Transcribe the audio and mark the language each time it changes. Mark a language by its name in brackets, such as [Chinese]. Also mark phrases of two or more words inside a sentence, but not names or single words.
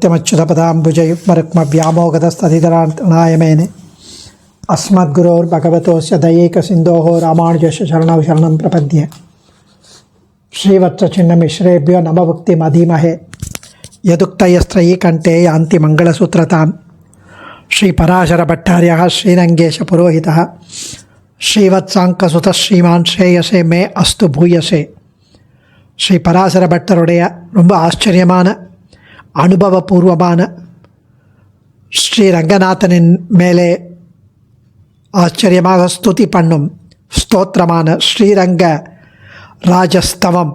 [Sanskrit] नित्यमच्युतपदाम्बुजयुग्मरुक्मव्यामोगतस्तदितराणाय मेने अस्मद्गुरोर्भगवतोस्य दयैकसिन्धोः रामानुजस्य शरणौ शरणं प्रपद्ये श्रीवत्सचिन्नमिश्रेभ्यो नमभुक्तिमधीमहे यदुक्तयस्त्रयी कंठे यान्ति मंगलसूत्रतां श्रीपराशरभट्टार्यः श्रीरङ्गेशपुरोहितः श्रीवत्साङ्कसुतः श्रीमान् श्रेयसे मे अस्तु भूयसे. [Tamil] ஸ்ரீ பராசர பட்டருடைய ரொம்ப ஆச்சரியமான அனுபவபூர்வமான ஸ்ரீ ரங்கநாதனின் மேலே ஆச்சரியமாக ஸ்துதி பண்ணும் ஸ்தோத்திரமான ஸ்ரீரங்க ராஜஸ்தவம்.